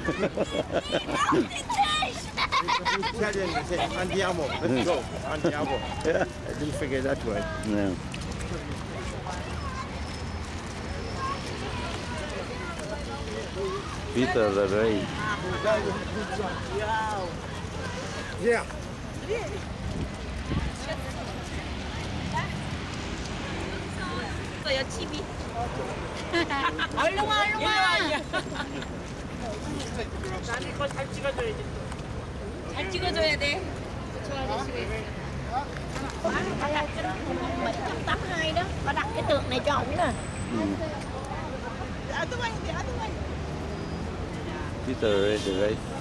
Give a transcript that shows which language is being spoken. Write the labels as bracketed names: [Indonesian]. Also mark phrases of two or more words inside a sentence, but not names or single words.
[English] Italian, they say andiamo. Let's go. Andiamo. Yeah. I didn't forget that word. No. Peter the Ray. Yeah. [Korean] 요 TV. 얼른 와. 나는 이거 잘 찍어줘야지. 잘 찍어줘야 돼. 저 아저씨가 있어. [Vietnamese] 782 đó, có đặt cái tượng này cho ổng nè. [English] Peter the Ray.